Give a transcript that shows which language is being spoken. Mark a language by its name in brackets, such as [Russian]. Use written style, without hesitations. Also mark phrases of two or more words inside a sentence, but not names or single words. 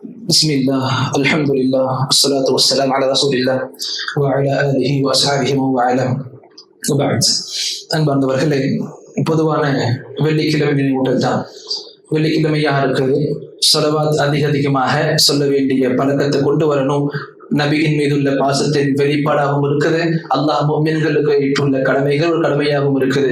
[Arabic] بسم الله الحمد لله والصلاة والسلام على رسول الله وعلى آله وأصحابه وعلى وبعد [Tamil] அன்பார்ந்தவர்களே, பொதுவான வெள்ளிக்கிழமை நினைவூட்டல் தான். வெள்ளிக்கிழமையாக இருக்குது. ஸலவாத் அதிகமாக சொல்ல வேண்டிய பழக்கத்தை கொண்டு வரணும். நபியின் மீதுள்ள பாசத்தின் வெளிப்பாடாகவும் இருக்குது. அல்லாஹ் முஃமின்களுக்கு ஏற்றுள்ள கடமைகள் ஒரு கடமையாகவும் இருக்குது.